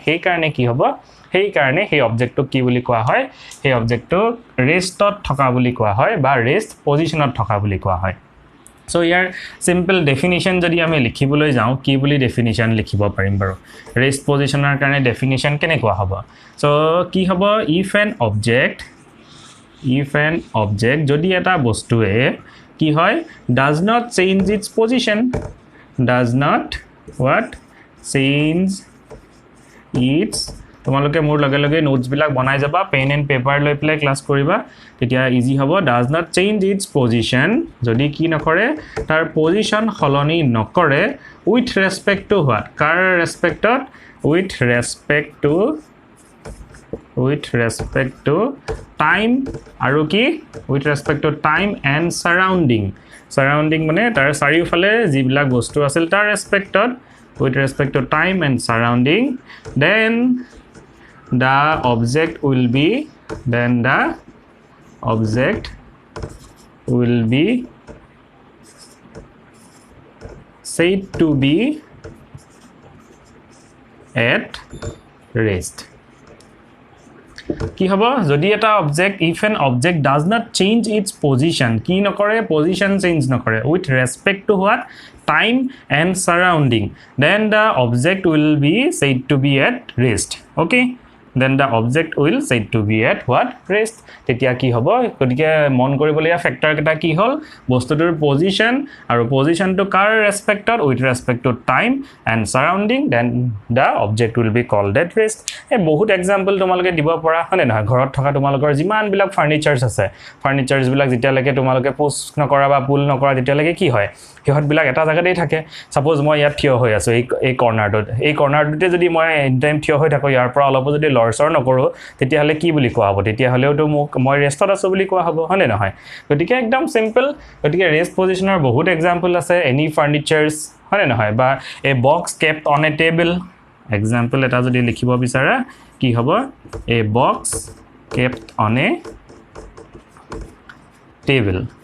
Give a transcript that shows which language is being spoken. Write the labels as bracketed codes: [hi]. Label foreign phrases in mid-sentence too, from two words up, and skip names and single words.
[as] সেই কাৰণে কি হ'ব সেই কাৰণে সেই অবজেক্টটো কি বুলি কোৱা হয় সেই অবজেক্টটো ৰেষ্টত থকা বুলি কোৱা হয় বা [en] rest position [as] থকা বুলি কোৱা হয়। সো ইয়াৰ [en] simple definition [as] যদি আমি লিখিবলৈ যাওঁ কি বুলি ডেফিনিশন লিখিব পাৰিম বাৰু [en] rest position [as] কাৰণে ডেফিনিশন কেনেকুৱা হ'ব। সো কি হ'ব [en] If an object [as] যদি এটা বস্তুৱে কি হয় [en] Does not change its position does not what change its [as] তোমালোকে মোৰ লগে লগে নোটস বিলাক বনাই যাবা [en] pen and paper [as] লৈ [en] play class [as] কৰিবা তেতিয়া ইজি হ'ব। [en] Does not change its position [as] যদি কি নকৰে তাৰ পজিশন সলনি নকৰে [en] with respect to what [as] কাৰ ৰেসপেক্টত উইথ [en] respect to time [as] আৰু কি [en] with respect to time and surrounding [as] মানে তাৰ চাৰিওফালে যিবিলাক বস্তু আছিল তাৰ ৰেসপেক্টত [en] with respect to time and surrounding then the object will be said to be at rest. [as] কি হ'ব যদি এটা অবজেক্ট [en] If an object does not change its position [as] কি নকৰে পজিশন চেঞ্জ নকৰে [en] with respect to what time and surrounding then the object will be said to be at rest. Okay, then the object will said to be at what rest [as] তেতিয়া কি হ'ব গতিকে মন কৰিবলগীয়া ফেক্টৰ কেটা কি হ'ল বস্তুটোৰ পজিশন আৰু পজিশনটো কাৰ ৰেসপেক্টত [en] with respect to time and surrounding then the object will be called at rest [as] এই বহুত এক্সাম্পল তোমালোকে দিব পৰা হনে নহয় ঘৰত থকা তোমালোকৰ যিমান বিলাক ফাৰ্নিচাৰছ আছে ফাৰ্নিচাৰছ বিলাক যেতিয়ালৈকে তোমালোকে পুশ নকৰা বা পুল নকৰা তেতিয়ালৈকে কি হয় হিহত বিলাক এটা জায়গাতেই থাকে সাপোজ মই ইয়াত থিয় হৈ আছো এই কৰ্নাৰটোতে যদি মই [en] any time [as] থিয় হৈ থাকো ইয়াৰ পৰা অলপ যদি লৰচৰ নকৰো তেতিয়া হলে কি বুলি কোৱা হ'ব তেতিয়া হলেওটো মই ৰেষ্টত আছো বুলি কোৱা হ'ব হনে নহয় গতিকে একদম সিম্পল গতিকে [en] rest position [as] বহুত এক্সাম্পল আছে [en] any furnitures [as] হনে নহয় বা [en] a box kept on a table [as] এক্সাম্পল এটা যদি লিখিব বিচাৰা কি হ'ব [en] a box kept on a table